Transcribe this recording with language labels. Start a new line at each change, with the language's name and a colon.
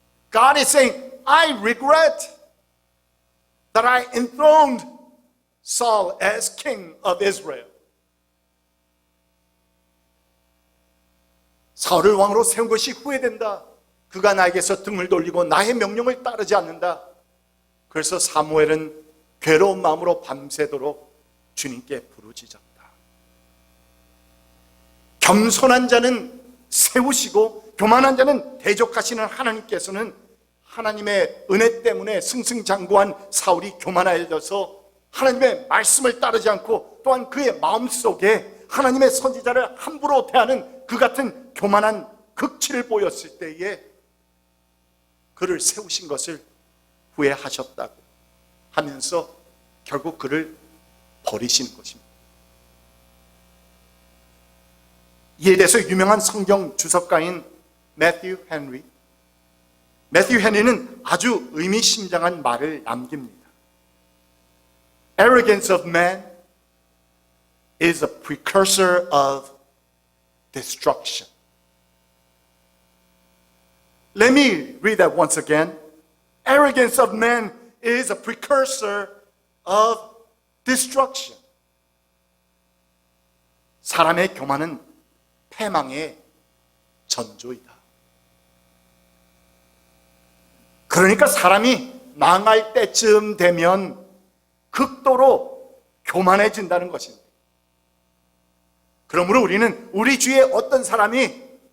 English: God is saying, I regret that I enthroned Saul as king of Israel.
Korean: 사울을 왕으로 세운 것이 후회된다. 그가 나에게서 등을 돌리고 나의 명령을 따르지 않는다. 그래서 사무엘은 괴로운 마음으로 밤새도록 주님께 부르짖었다. 겸손한 자는 세우시고 교만한 자는 대적하시는 하나님께서는 하나님의 은혜 때문에 승승장구한 사울이 교만해져서 하나님의 말씀을 따르지 않고 또한 그의 마음속에 하나님의 선지자를 함부로 대하는 그 같은 교만한 극치를 보였을 때에 그를 세우신 것을 후회하셨다고 하면서 결국 그를 버리시는 것입니다. 이에 대해서 유명한 성경 주석가인 매튜 헨리는 아주 의미심장한 말을 남깁니다.
English: Arrogance of man is a precursor of destruction. Let me read that once again. Arrogance of man is a precursor of destruction.
Korean: 사람의 교만은 패망의 전조이다. 그러니까 사람이 망할 때쯤 되면 극도로 교만해진다는 것입니다. 그러므로 우리는 우리 주위에 어떤 사람이